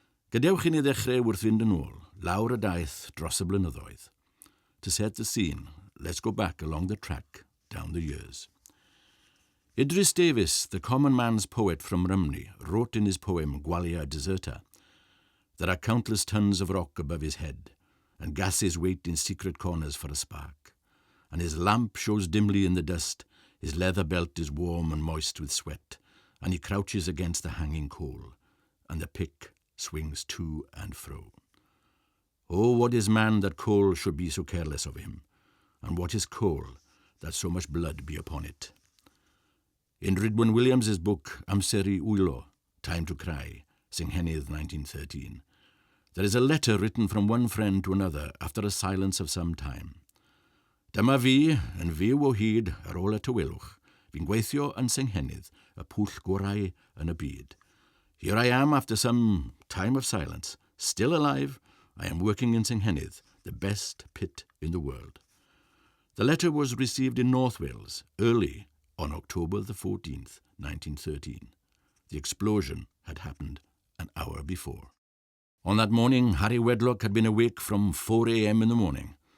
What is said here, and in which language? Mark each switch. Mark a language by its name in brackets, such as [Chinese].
[Welsh] Gadewch i ni ddechrau wrth fynd yn ôl, lawr y daith dros y blynyddoedd. [English] To set the scene, let's go back along the track, down the years. Idris Davies, the common man's poet from Rhymney, wrote in his poem Gwalia Deserta, "There are countless tons of rock above his head, and gases wait in secret corners for a spark. And his lamp shows dimly in the dust, his leather belt is warm and moist with sweat, and he crouches against the hanging coal, and the pick swings to and fro. Oh, what is man that coal should be so careless of him, and what is coal that so much blood be upon it?" In Ridwan Williams's book Amseri Wylo, Time to Cry, Senghenydd 1913, there is a letter written from one friend to another after a silence of some time. [Welsh] Dyma fi, yn fyw o hyd ar ôl y tywelwch, fi'n gweithio yn Senghenydd, y pwll gorau yn y byd. [English] Here I am after some time of silence, still alive, I am working in Senghenydd, the best pit in the world. The letter was received in North Wales, early on October the 14th, 1913. The explosion had happened an hour before. On that morning, Harry Wedlock had been awake from 4 a.m. in the morning.